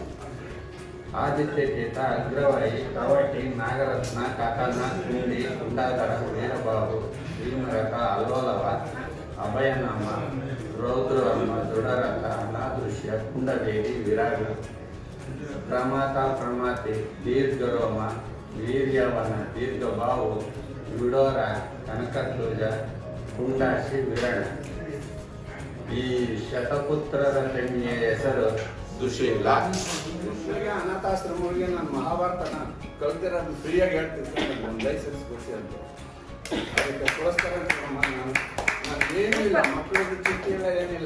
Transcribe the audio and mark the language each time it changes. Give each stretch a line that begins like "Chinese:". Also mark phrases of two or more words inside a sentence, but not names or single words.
Kannada: ಆದಿತ್ಯಕೇತ, ಅಗ್ರವಾಯಿ, ಕವಟಿ, ನಾಗರತ್ನ, ಕಾಕನ, ಕುಂಡಿ, ಕುಂಡಾಧರ, ವೀರಬಾಹು, ಭೀಮರಥ, ಅಲೋಲವ, ಅಭಯನಾಮ, ರೌದ್ರವರ್ಮ, ದೃಢರಥ, ಅನಾದೃಶ್ಯ, ಕುಂಡದೇವಿ, ವಿರಾಗ, ಪ್ರಮಾತ, ಪ್ರಮಾತಿ, ದೀರ್ಘರೋಮ, ವೀರ್ಯವನ, ದೀರ್ಘಬಾಹು, ವಿಡೋರ, ಕನಕಧ್ವಜ, ಕುಂಡಾಶಿ, ವಿರಣ. ಈ ಶತಪುತ್ರರ ತಂಗಿಯ ಹೆಸರು ದುಶ್ಶೀಲ. ದುಶ್ಶೀಲಿಗೆ ಅನಾಥಾಶ್ರಮಗಳಿಗೆ ನಾನು ಮಹಾಭಾರತನ ಕಲ್ತಿರೋದು ಫ್ರೀಯಾಗಿ ಹೇಳ್ತಿರ್ತೀನಿ, ಒಂದು ಲೈಸೆನ್ಸ್ ಕೊಡಿಸಿ ಅಂತ. ಅದಕ್ಕೋಸ್ಕರ ನಾನು ಏನೂ ಇಲ್ಲ, ಮಕ್ಕಳಿಗೆ ಚಿಟ್ಟಿ ಇಲ್ಲ, ಏನಿಲ್ಲ.